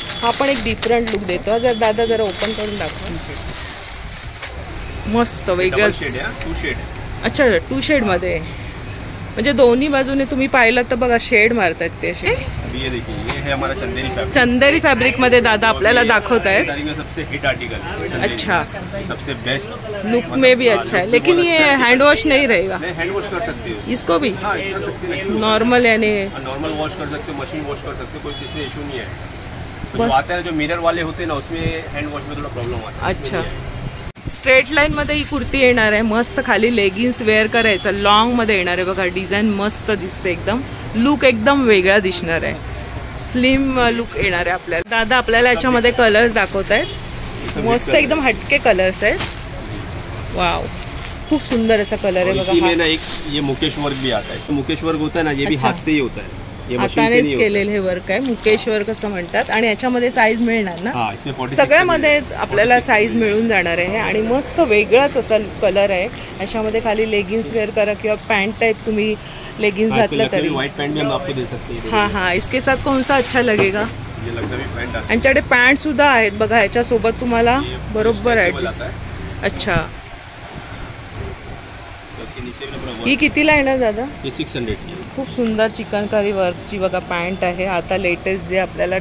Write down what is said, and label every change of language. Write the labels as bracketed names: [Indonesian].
[Marathi] हा पण एक डिफरंट लुक देतो. जर दादा जरा ओपन करून दाखवा. मस्त वेगळं. [Hindi] डबल शेड है, 2 शेड है. [Marathi] अच्छा, 2 शेडमध्ये. म्हणजे दोन्ही बाजूने तुम्ही पाहिलं तर बघा शेड मारतात ते असे. [Hindi] अभी ये देखिए, ये है हमारा चंदेरी फैब्रिक. [Marathi] चंदेरी फॅब्रिकमध्ये दादा आपल्याला दाखवत आहेत. [Hindi] चंदेरी में सबसे हिट आर्टिकल. अच्छा, सबसे बेस्ट लुक में भी अच्छा है. लेकिन ये हैंड वॉश नहीं रहेगा. नहीं, हैंड वॉश कर सकते हो. इसको भी हाँ, कर सकते हैं. नॉर्मल यानी नॉर्मल वॉश कर सकते हो, मशीन वॉश कर सकते हो, कोई इसमें इशू नहीं है. बस. जो आता है, जो मिरर वाले होते हैं ना, उसमें हैंड वॉश में थोड़ा प्रॉब्लम आता है. अच्छा. [Marathi] स्ट्रेट लाईनमध्ये ही कुर्ती येणार आहे. मस्त खाली लेगिन्स वेअर करायचं. लॉंगमध्ये येणार आहे बघा. डिझाईन मस्त दिसते एकदम. लुक एकदम वेगळा दिसणार आहे. स्लिम लुक येणार आहे आपल्याला. दादा आपल्याला याच्यामध्ये कलर्स दाखवत आहेत. मस्त एकदम हटके कलर्स आहेत. वाव, खूप सुंदर असा कलर आहे [Hindi] इसी [Marathi] बघा. [Hindi] में ना एक ये मुकेश वर्क भी आता है. मुकेश वर्क होता है ना, ये भी अच्छा. हाथ से ही होता है. ये मशीन से [Marathi] हातानेच [Hindi] नहीं होता. [Marathi] केलेलं हे वर्क आहे. मुकेश वर्क असं म्हणतात. आणि याच्यामध्ये साईज मिळणार ना? [Hindi] हाँ, इसमें 46 [Marathi] सगळ्यामध्ये आपल्याला साईज मिळून जाणार आहे. आणि मस्त वेगळाच असा कलर आहे. याच्यामध्ये खाली लेगिन्स वेअर करा किंवा पॅन्ट टाइप तुम्ही लेगिन्स घातलं तरी. [Hindi] व्हाइट पैंट भी हम आपको दे सकते हैं. हाँ हाँ, इसके साथ कौन सा अच्छा लगेगा? ये लग्जरी पैंट आता है. [Marathi] यांच्याकडे पॅन्ट सुद्धा आहेत बघा. ह्याच्यासोबत तुम्हाला बरोबर ॲडजस्ट. [Hindi] अच्छा, तो इसके नीचे भी पूरा [Marathi] ही कितीला येणार दादा? [Hindi] ये 600 की है. [Marathi] खूप सुंदर चिकनकारी वर्कची बघा पॅन्ट आहे. आता लेटेस्ट जे आपल्याला